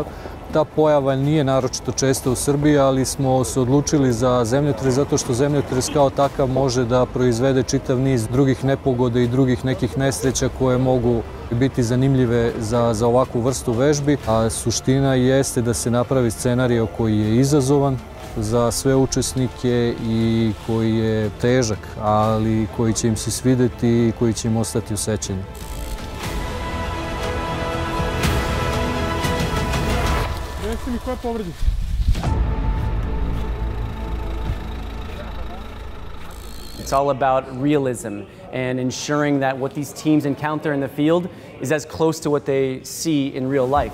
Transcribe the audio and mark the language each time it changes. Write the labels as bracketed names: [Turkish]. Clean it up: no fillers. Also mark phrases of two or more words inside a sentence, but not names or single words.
[Serbian] Ta pojava nije naročito česta u Srbiji, ali smo se odlučili za zemljotres zato što zemljotres kao takav može da proizvede čitav niz drugih nepogoda i drugih nekih nesreća koje mogu biti zanimljive za ovakvu vrstu vežbi. A suština jeste da se napravi scenario koji je izazovan za sve učesnike i koji je težak, ali koji će im se svideti i koji će im ostati u sećanju. [English] It's all about realism and ensuring that what these teams encounter in the field is as close to what they see in real life.